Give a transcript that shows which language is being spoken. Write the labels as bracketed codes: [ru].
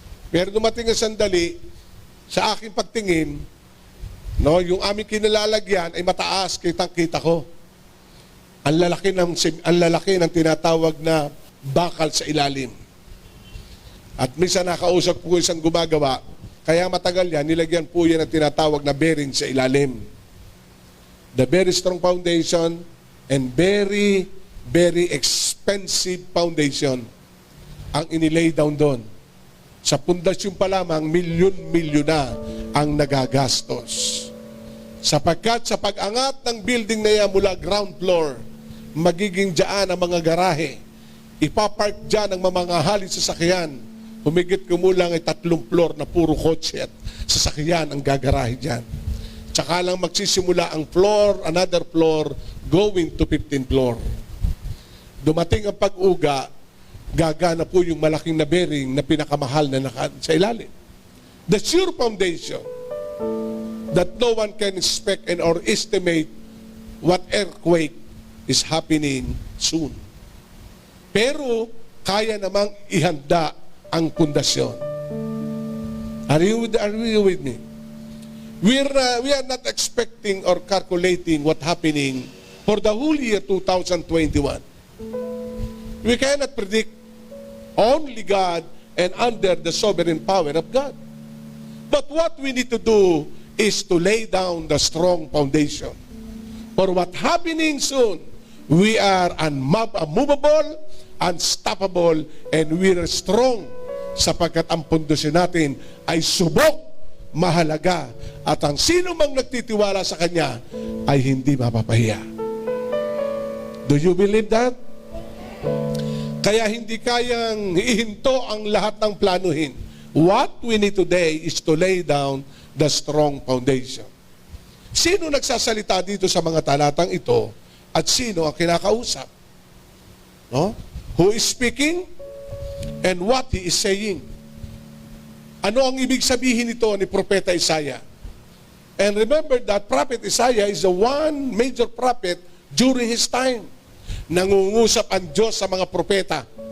[tl] Pero dumating ang sandali, sa aking pagtingin, no, yung aming kinalalagyan ay mataas, kitang-kita ko. Ang lalaki ng tinatawag na bakal sa ilalim. At minsan nakausap po isang gumagawa, kaya matagal yan, nilagyan po yan ang tinatawag na bearing sa ilalim. [en] The very strong foundation and very, very expensive foundation [tl] ang inilay down doon. Sa pundasyon pa lamang, milyon-milyon na ang nagagastos. Sapagkat sa pag-angat ng building na yan mula ground floor, magiging dyan ang mga garahe. Ipapark dyan ang mamahaling sasakyan. Humigit kumulang ay 3 floor na puro kotse at sasakyan ang gagarahe dyan. Tsaka lang magsisimula ang [en] floor, another floor, going to 15th floor. [tl] Dumating ang pag-uga, gagana po yung malaking na bearing na pinakamahal na sa ilalim. [en] The sure foundation that no one can expect and or estimate what earthquake is happening soon. [tl] Pero kaya namang ihanda ang pundasyon. [en] Are you with me? We are not expecting or calculating what happening for the whole year 2021. We cannot predict. Only God and under the sovereign power of God. But what we need to do is to lay down the strong foundation. For what happening soon, we are unmovable, unstoppable, and we are strong [tl] sapagkat ang pundasyon natin ay subok, mahalaga, at ang sino mang nagtitiwala sa Kanya ay hindi mapapahiya. [en] Do you believe that? [tl] Kaya hindi kayang ihinto ang lahat ng planuhin. [en] What we need today is to lay down the strong foundation. [tl] Sino nagsasalita dito sa mga talatang ito at sino ang kinakausap? No? [en] Who is speaking and what he is saying? [tl] Ano ang ibig sabihin nito ni Propeta Isaiah? [en] And remember that Prophet Isaiah is the one major prophet during his time. [tl] Nangungusap ang Diyos sa mga propeta.